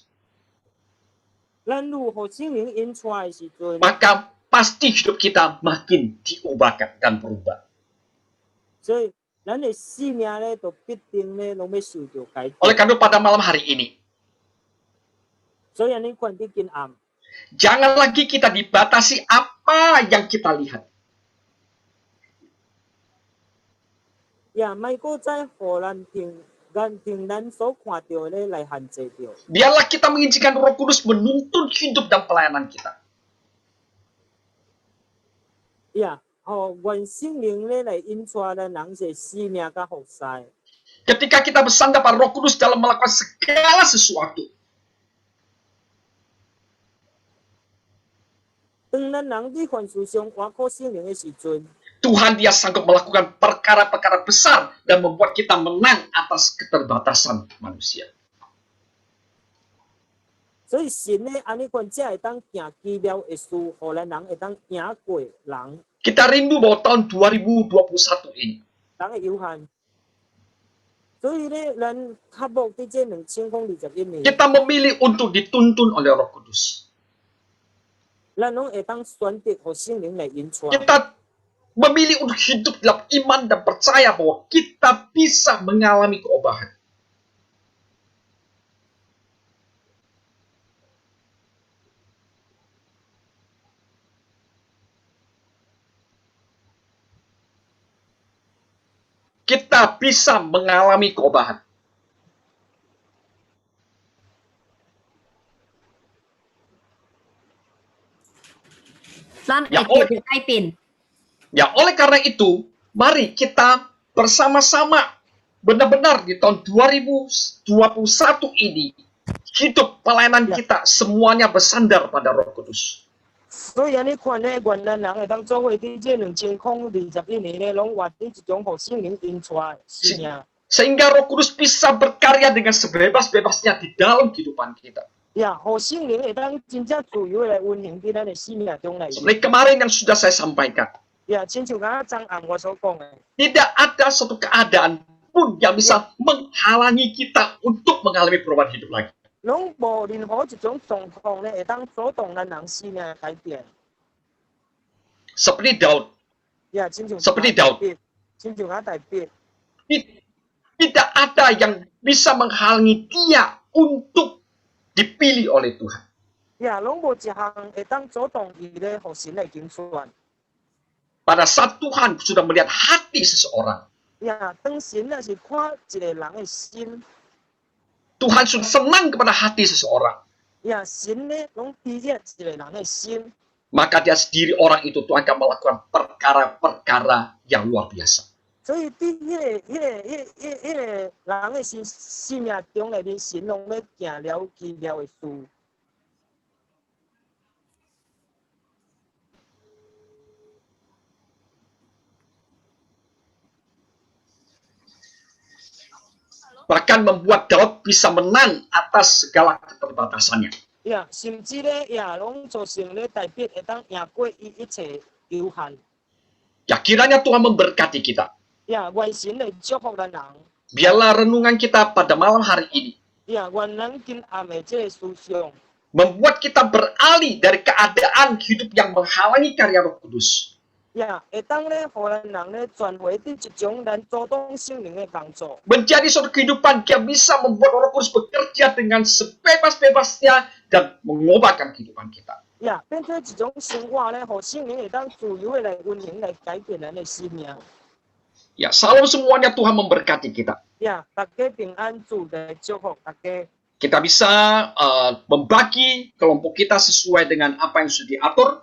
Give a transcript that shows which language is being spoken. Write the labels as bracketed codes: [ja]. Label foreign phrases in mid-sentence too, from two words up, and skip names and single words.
[nan] 咱如互圣灵引出来的时阵， [id] maka pasti hidup kita makin diubahkan dan berubah. [nan] 所以咱的生命咧，就必定咧拢要受到改变。 [id] Oleh karena pada malam hari ini, [nan] 所以安尼款伫今暗， [id] jangan lagi kita dibatasi apa yang kita lihat. [nan] 莫搁再互咱听咱所看到咧来限制着。 [id] Biarlah kita mengizinkan Roh Kudus menuntun hidup dan pelayanan kita. [nan] 互愿圣灵咧来引出咱人的生命甲服侍。 [id] Ketika kita bersandar pada Roh Kudus dalam melakukan segala sesuatu, [nan] 当咱人伫凡事上依靠圣灵的时阵， [id] Tuhan dia sanggup melakukan perkara-perkara besar dan membuat kita menang atas keterbatasan manusia. [nan] 所以神咧安尼款才会当行奇妙的事，互咱人会当赢过人 [id] Kita rindu bahwa tahun 2021 ini, [nan] 人的有限。所以咧，咱较无伫这2021年， [id] kita memilih untuk dituntun oleh Roh Kudus. [nan] 咱拢会当选择互圣灵来引出。 [id] Kita memilih untuk hidup dalam iman dan percaya bahwa kita bisa mengalami keobahan. Kita bisa mengalami keobahan. [nan] 咱 [id] Ya, [nan] 会得到改变。 [id] Ya, oleh karena itu, mari kita bersama-sama benar-benar di tahun 2021 ini hidup pelayanan kita semuanya bersandar pada Roh Kudus. [nan] 所以你看咧，原来人会当做伙伫这2021年咧，拢活伫一种互圣灵引出来的生命。 [id] Sehingga Roh Kudus bisa berkarya dengan sebebas-bebasnya di dalam kehidupan kita. [nan] 呀，互圣灵会当真正自由来运行伫咱的生命中来。 [id] Seperti kemarin yang sudah saya sampaikan, [nan] 呀，亲像刚刚张暗我所讲的， [id] tidak ada suatu keadaan pun yang bisa menghalangi kita untuk mengalami perubahan hidup lagi. [nan] 拢无任何一种状况咧会当阻挡咱人生命的改变。 [id] Seperti Daud, [nan] 呀，亲像 [id] Seperti Daud. [nan] 亲像阿大必， [id] tidak ada yang bisa menghalangi dia untuk dipilih oleh Tuhan. [nan] 呀，拢无一项会当阻挡伊咧互神来拣选。 [id] Pada saat Tuhan sudah melihat hati seseorang, [nan] 呀，当神若是看一个人的心， [id] Tuhan sudah senang kepada hati seseorang, [nan] 呀，神咧拢体验一个人的心。 [id] maka dia sendiri orang itu Tuhan akan melakukan perkara-perkara yang luar biasa. [nan] 所以伫迄个人的生命中内面，神拢要行了奇妙的事。 [id] Bahkan membuat Daud bisa menang atas segala keterbatasannya. [nan] 呀，甚至咧，呀，拢造成咧代表会当赢过伊一切有限。 [id] Ya, kiranya Tuhan memberkati kita. [nan] 呀，愿神来祝福咱人。 [id] Biarlah renungan kita pada malam hari ini [nan] 呀，愿咱今暗的这个思想， [id] membuat kita beralih dari keadaan hidup yang menghalangi karya Roh Kudus. [nan] 呀，会当咧，互咱人咧转回伫一种咱阻挡圣灵的工作。 [id] Menjadi suatu kehidupan yang bisa membuat Roh Kudus bekerja dengan sebebas-bebasnya dan mengubahkan kehidupan kita. [nan] 呀，变做一种生活咧，互圣灵会当自由的来运行来改变咱的生命。 [id] Ya, salam semuanya, Tuhan memberkati kita. [nan] 呀，大家平安，主来祝福大家。 [id] Kita bisa membagi kelompok kita sesuai dengan apa yang sudah diatur.